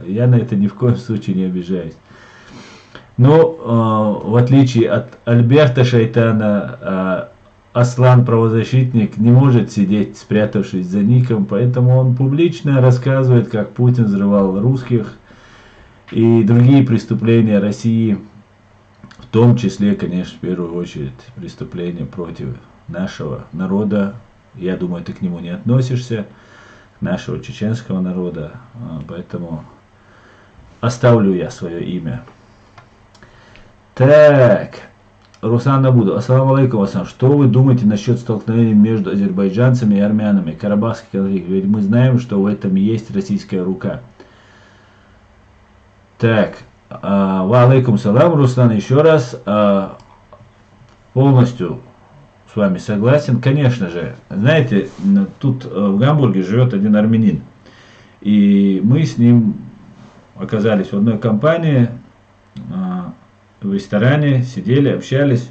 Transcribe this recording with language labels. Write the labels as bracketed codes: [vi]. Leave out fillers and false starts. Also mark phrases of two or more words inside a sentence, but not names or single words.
[ru] Я на это ни в коем случае не обижаюсь. Но в отличие от Альберта шайтана, Аслан правозащитник не может сидеть, спрятавшись за ником, поэтому он публично рассказывает, как Путин взрывал русских и другие преступления России, в том числе, конечно, в первую очередь преступления против нашего народа. Я думаю, ты к нему не относишься, нашего чеченского народа, поэтому оставлю я свое имя. Так, Руслан Абуду, [ar] السلام عليكم, Аслан, [ru] что вы думаете насчет столкновений между азербайджанцами и армянами, Карабахский конфликт, ведь мы знаем, что в этом есть российская рука. Так, [ar] وعليكم السلام, [ru] Руслан, еще раз, полностью с вами согласен. Конечно же, знаете, тут в Гамбурге живет один армянин. И мы с ним оказались в одной компании, в ресторане, сидели, общались.